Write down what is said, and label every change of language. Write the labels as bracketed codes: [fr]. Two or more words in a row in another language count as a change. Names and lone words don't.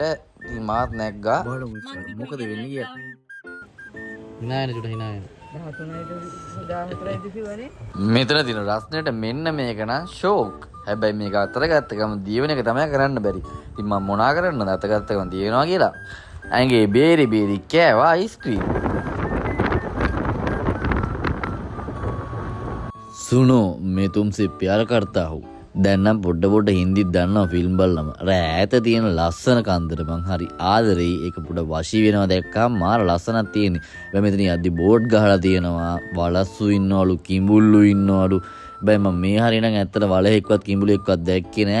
[si] ඉතින් මාත් නැග්ගා. මොකද වෙන්නේ කියලා. හිනායන චුට හිනායන. මෙතන තියෙන රස්නෙට මෙන්න මේක නම් ෂෝක්. හැබැයි මේක අතර ගත්ත ගම දියවෙන එක තමයි කරන්න බැරි. ඉතින් මම මොනා කරන්නද අත ගත්ත ගම දියවෙනවා කියලා. ඇඟේ බේරි කෑවා අයිස්ක්‍රීම්. [hi] सुनो मैं तुमसे प्यार करता हूँ. [si] දැන් නම් පොඩ හින්දි දන්නවා ෆිල්ම් බලලම. ඈත තියෙන ලස්සන කන්දර මං හරි ආදරෙයි. ඒක පොඩ වශී වෙනවා දැක්කම මාර ලස්සනක් තියෙන්නේ. බෑ මෙතන යද්දි බෝඩ් ගහලා තියෙනවා. වලස්සු ඉන්නවලු කිඹුල්ලු ඉන්නවලු. බෑ මම මේ හරිය නම් ඇත්තට වලහෙක්වත් කිඹුලෙක්වත් දැක්කේ නෑ.